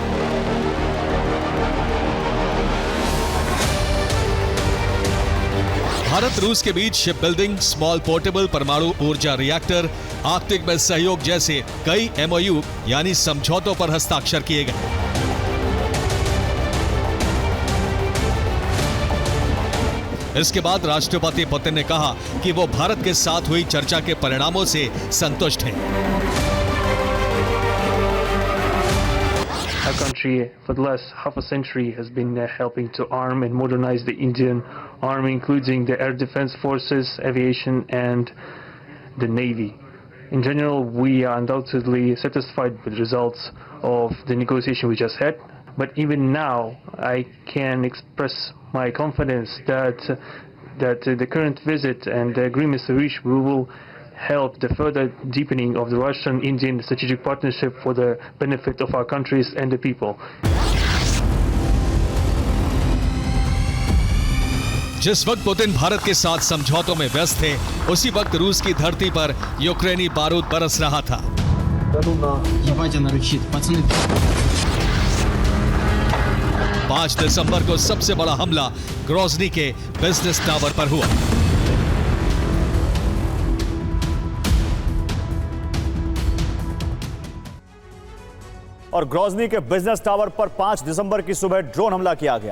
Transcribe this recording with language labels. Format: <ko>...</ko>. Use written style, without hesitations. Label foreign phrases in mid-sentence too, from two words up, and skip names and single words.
<hi>भारत रूस के बीच</hi> <en>ship building, small portable</en> <hi>परमाणु ऊर्जा रिएक्टर, आर्कटिक में सहयोग जैसे कई MOU यानी समझौतों पर हस्ताक्षर किए गए। इसके बाद राष्ट्रपति पुतिन ने कहा कि वो भारत के साथ हुई चर्चा के परिणामों से संतुष्ट हैं।</hi> <en>Our country for the last half a century has been helping to arm and modernize the Indian army, including the air defense forces, aviation and the navy. In general, we are undoubtedly satisfied with the results of the negotiation we just had. But even now, I can express my confidence that the current visit and the agreements reached will help the further deepening of the Russian-Indian strategic partnership for the benefit of our countries and the people.</en> <hi>जिस वक्त पुतिन भारत के साथ समझौतों में व्यस्त थे, उसी वक्त रूस की धरती पर यूक्रेनी बारूद बरस रहा था।</hi> <ru>Ебать, она рычит, пацаны.</ru> <hi>5 दिसंबर को सबसे बड़ा हमला ग्रोजनी के बिजनेस टावर पर हुआ। और ग्रोजनी के बिजनेस टावर पर 5 दिसंबर की सुबह ड्रोन हमला किया गया।</hi>